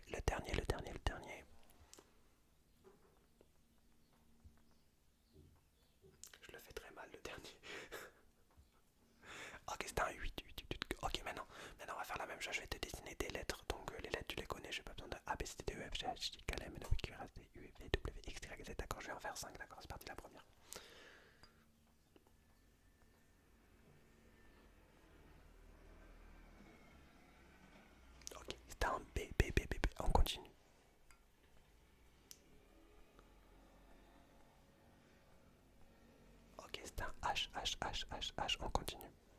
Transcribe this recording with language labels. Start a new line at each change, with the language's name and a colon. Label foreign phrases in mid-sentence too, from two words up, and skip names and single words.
French: Le dernier, le dernier, le dernier. Je le fais très mal, le dernier. Ok, c'est un 8, 8, 8. Ok, maintenant, on va faire la même chose. Je vais te dessiner des lettres. Donc, les lettres, tu les connais. J'ai pas besoin de A, B, C, D, E, F, G, H, I, K, L, M, N, O, P, Q, R, S, T, U, V, W, X, Y, Z. D'accord, je vais en faire 5. D'accord, c'est parti, la première. Ok, c'est un B, B, B, B, B. On continue. Ok, c'est un H, H, H, H, H. On continue.